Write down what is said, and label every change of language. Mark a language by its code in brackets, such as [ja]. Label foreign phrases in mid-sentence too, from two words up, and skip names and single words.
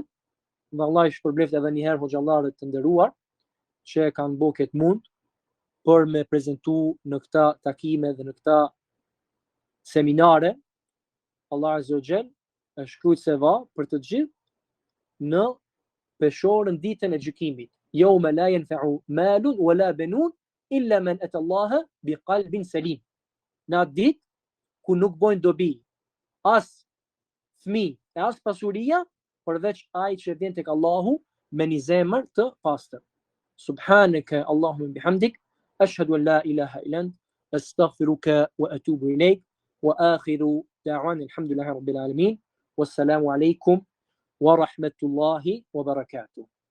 [sq] Dhe Allah i shpërbleft edhe një herë hoxhallarët të nderuar që kanë bërë këtë mund për me prezantu në këta takime dhe në këta seminare. [ar] الله عز وجل [sq] e shkruajë sevap për të gjithë në peshorën ditën e gjykimit. [ar] يوم لا ينفع مال ولا بنون إلا من أتى الله بقلب سليم. [sq] Në atë ditë ku nuk bojnë dobi as fëmijë e as pasuria përveç ai që vjen tek Allahu me një zemër të pastër. [ar] سبحانك اللهم وبحمدك أشهد أن لا إله إلا أنت أستغفرك وأتوب إليك وآخر دعوانا الحمد لله رب العالمين والسلام عليكم ورحمة الله وبركاته.